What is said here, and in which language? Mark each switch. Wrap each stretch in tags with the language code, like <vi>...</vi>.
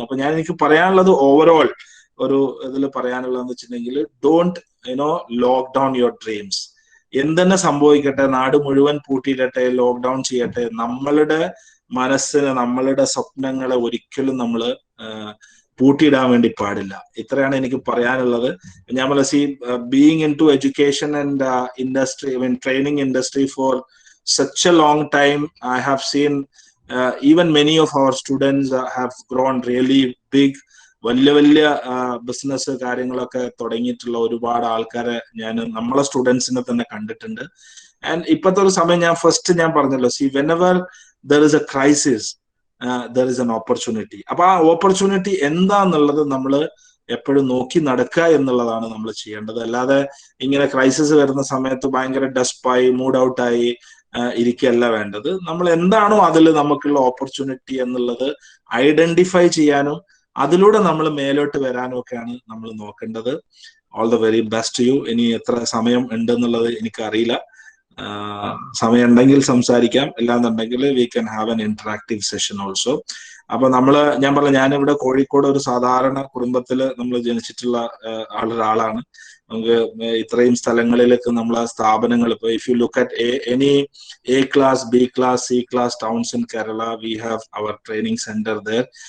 <ml>അപ്പൊ എനിക്ക് പറയാനുള്ളത് ഓവറോൾ ഒരു ഇതിൽ പറയാനുള്ളതെന്ന് വെച്ചിട്ടുണ്ടെങ്കിൽ,</ml> <en>Don't lock down your dreams.</en> <ml>എന്തെന്നെ സംഭവിക്കട്ടെ, നാട് മുഴുവൻ പൂട്ടിയിടട്ടെ, ലോക്ക്ഡൌൺ ചെയ്യട്ടെ, നമ്മളുടെ മനസ്സിന്, നമ്മളുടെ സ്വപ്നങ്ങളെ ഒരിക്കലും നമ്മൾ പൂട്ടിയിടാൻ വേണ്ടി പാടില്ല. ഇത്രയാണ് എനിക്ക് പറയാനുള്ളത്. ഞാൻ പറഞ്ഞ</ml> <en>Being into education and industry, training industry for such a long time, I have seen even many of our students have grown really big.</en> <ml>വലിയ വലിയ ബിസിനസ് കാര്യങ്ങളൊക്കെ തുടങ്ങിയിട്ടുള്ള ഒരുപാട് ആൾക്കാരെ നമ്മളെ സ്റ്റുഡൻസിനെ തന്നെ കണ്ടിട്ടുണ്ട്.</ml> <en>and</en> <ml>ഇപ്പോഴത്തെ ഒരു സമയം ഞാൻ പറഞ്ഞല്ലോ,</ml> <en>whenever there is a crisis, there is an opportunity.</en> <ml>അപ്പൊ ആ ഓപ്പർച്യൂണിറ്റി എന്താന്നുള്ളത് നമ്മൾ എപ്പോഴും നോക്കി നടക്കുക എന്നുള്ളതാണ് നമ്മൾ ചെയ്യേണ്ടത്. അല്ലാതെ ഇങ്ങനെ ക്രൈസിസ് വരുന്ന സമയത്ത് ഭയങ്കര ഡെസ്പായി, മൂഡ് ഔട്ടായി ഇരിക്കുകയല്ല വേണ്ടത്. നമ്മൾ എന്താണോ അതിൽ നമുക്കുള്ള ഓപ്പർച്യൂണിറ്റി എന്നുള്ളത് ഐഡന്റിഫൈ ചെയ്യാനും അതിലൂടെ നമ്മൾ മേലോട്ട് വരാനും ഒക്കെയാണ് നമ്മൾ നോക്കേണ്ടത്. All the very best U. ഇനി എത്ര സമയം ഉണ്ടെന്നുള്ളത് എനിക്കറിയില്ല. സമയം ഉണ്ടെങ്കിൽ സംസാരിക്കാം, അല്ലാന്നുണ്ടെങ്കിൽ</ml> <en>We can have an interactive session also.</en> <ml>അപ്പൊ ഞാനിവിടെ കോഴിക്കോട് ഒരു സാധാരണ കുടുംബത്തിൽ നമ്മൾ ജനിച്ചിട്ടുള്ള ഒരാളാണ്. നമുക്ക് ഇത്രയും സ്ഥലങ്ങളിലേക്ക് നമ്മളെ സ്ഥാപനങ്ങൾ, ഇപ്പൊ</ml> <en>If you look at any A class, B class, C class towns in Kerala, we have our training center there.</en>